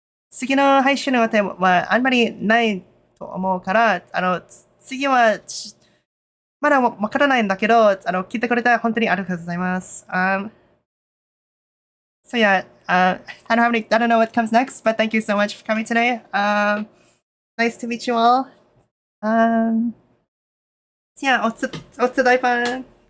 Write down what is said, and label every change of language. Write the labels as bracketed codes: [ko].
[ja] 次の配信の予定はあんまりないと思うから、次は、まだわからないんだけど、聞いてくれて本当にありがとうございます。 [en] So yeah, I don't know what comes next, but thank you so much for coming today. Nice to meet you all. [ja] Yeah, おつ大ファン。